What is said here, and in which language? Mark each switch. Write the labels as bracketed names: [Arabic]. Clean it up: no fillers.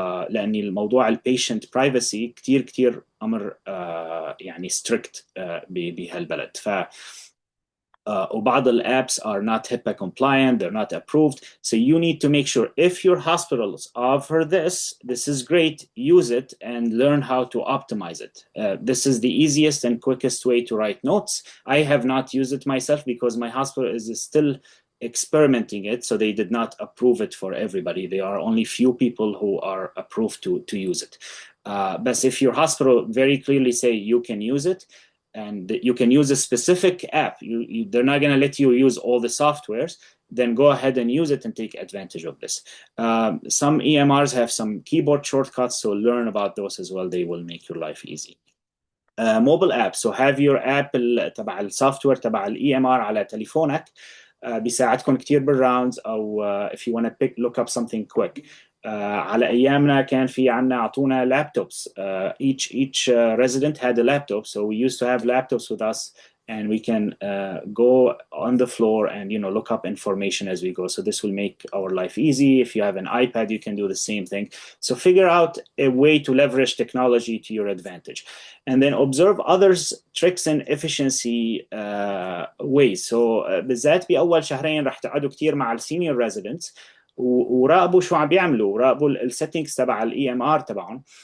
[Arabic] لأن الموضوع البيشنت برايفسي كتير أمر يعني strict بهالبلد. وبعض [English] apps are not HIPAA compliant, they're not approved. So you need to make sure if your hospitals offer this is great, use it and learn how to optimize it. This is the easiest and quickest way to write notes. I have not used it myself because my hospital is still experimenting it, so they did not approve it for everybody. There are only few people who are approved to use it. But if your hospital very clearly say you can use it, and you can use a specific app, they're not going to let you use all the softwares, then go ahead and use it and take advantage of this. Some EMRs have some keyboard shortcuts, so learn about those as well. They will make your life easy. Mobile apps. So have your app [Arabic] تبع السوفتوير تبع EMR على تليفونك. بيساعدكم كتير بالراوندز، أو [English] if you want to look up something quick. [Arabic] على ايامنا كان في عنا اعطونا لابتوبس. [English] Each resident had a laptop, so we used to have laptops with us, and we can go on the floor and look up information as we go. So this will make our life easy. If you have an iPad, you can do the same thing. So figure out a way to leverage technology to your advantage, and then observe others' tricks and efficiency ways. [Arabic] So بالذات بأول شهرين رح تقعدوا كتير مع السينيور residents وراقبوا شو عم بيعملوا، وراقبوا السيتنجز تبع الاي ام ار تبعهم.